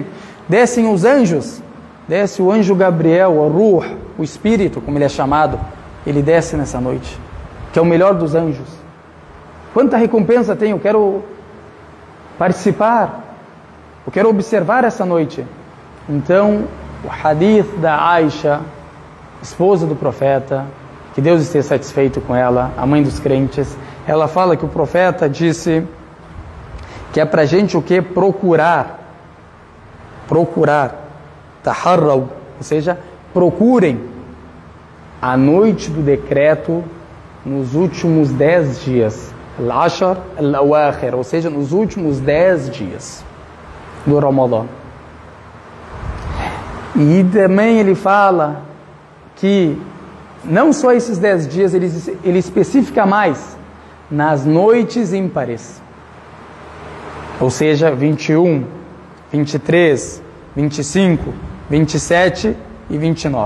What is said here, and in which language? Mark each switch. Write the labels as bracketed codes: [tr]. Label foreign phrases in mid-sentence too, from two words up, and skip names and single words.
[pt] Descem os anjos, desce o anjo Gabriel, o Ruh, o Espírito, como ele é chamado, ele desce nessa noite, que é o melhor dos anjos. Quanta recompensa tem, eu quero participar, eu quero observar essa noite. Então, o hadith da Aisha, esposa do profeta, que Deus esteja satisfeito com ela, a mãe dos crentes, ela fala que o profeta disse que é pra gente o que? Procurar, taharraw, ou seja, procurem a noite do decreto nos últimos 10 dias, [ar] العشر الأواخر, [pt] ou seja, nos últimos 10 dias do Ramadã. E também ele fala que não só esses 10 dias, ele especifica mais nas noites ímpares, ou seja, 21, 23, 25, 27 e 29.